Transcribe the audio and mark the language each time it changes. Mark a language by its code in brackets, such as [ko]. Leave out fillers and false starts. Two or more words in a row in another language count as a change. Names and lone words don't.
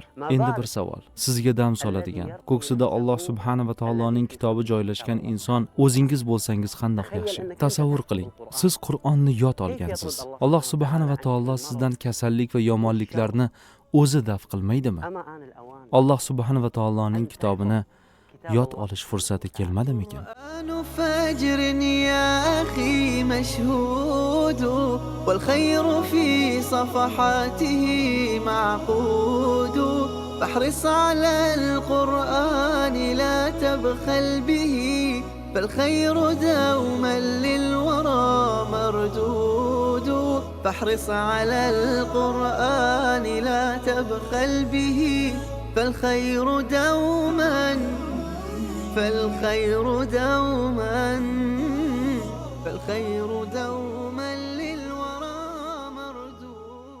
[uz] Endi bir savol: sizga dam soladigan, ko'ksida Alloh subhanahu va taoloning kitobi joylashgan inson o'zingiz bo'lsangiz qandoq yaxshi. Tasavvur qiling, siz Qur'onni yod olgansiz. Alloh subhanahu va taolo sizdan kasallik va yomonliklarni o'zi daf qilmaydimi? Alloh subhanahu va taoloning kitobini yod olish fursati kelmadimikan? [ar] فجر يا أخي مشهود والخير في صفحاته معقود فاحرص على القرآن لا تبخل به فالخير دوما للورى مردود فاحرص على القرآن لا تبخل به فالخير دوما للورى مردود.